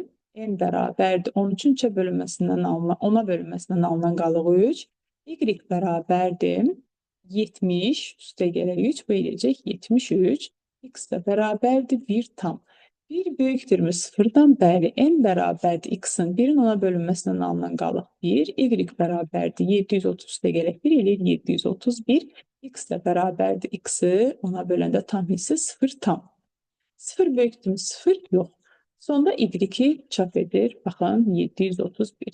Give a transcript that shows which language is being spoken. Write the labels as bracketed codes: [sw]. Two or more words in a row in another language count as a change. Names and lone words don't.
[az] N bərabərdir 13-ün 3-ə bölünməsindən alınan, 10-a bölünməsindən alınan qalıq 3. Y bərabərdir 70 üstə gələk 3, bu eləyəcək 73. X da bərabərdir 1 tam. 1 böyükdürmü 0-dan? Bəli. N bərabərdir x-in 1-in ona bölünməsindən alınan qalıq 1. Y bərabərdir 730 üstə gələk 1 eləyir 731. X da bərabərdir x-i ona böləndə tam hissi 0 tam. 0 böyükdürmü 0? Yox. Sonda Y-i çap edir. Baxın, 731.